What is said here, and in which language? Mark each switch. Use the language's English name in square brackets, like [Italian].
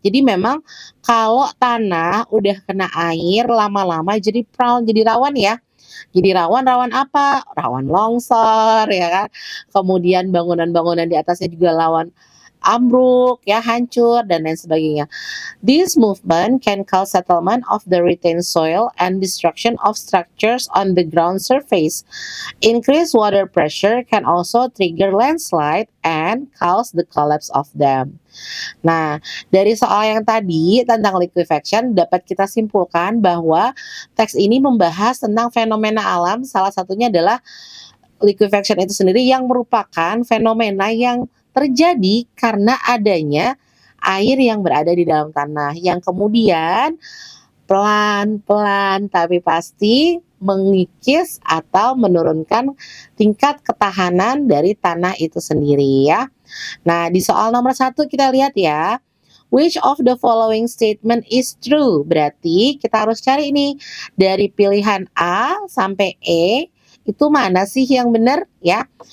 [Indonesian] Jadi memang kalau tanah udah kena air lama-lama jadi prone, jadi rawan ya. Jadi rawan apa? Rawan longsor ya kan. Kemudian bangunan-bangunan di atasnya juga rawan ambruk ya, hancur dan lain sebagainya. [English] This movement can cause settlement of the retained soil and destruction of structures on the ground surface. Increased water pressure can also trigger landslide and cause the collapse of dam. [Indonesian] Nah, dari soal yang tadi tentang liquefaction dapat kita simpulkan bahwa teks ini membahas tentang fenomena alam, salah satunya adalah liquefaction itu sendiri yang merupakan fenomena yang terjadi karena adanya air yang berada di dalam tanah yang kemudian pelan-pelan tapi pasti mengikis atau menurunkan tingkat ketahanan dari tanah itu sendiri ya. Nah, di soal nomor satu kita lihat ya. [English] Which of the following statement is true? [Indonesian] Berarti kita harus cari ini dari pilihan A sampai E itu mana sih yang benar ya?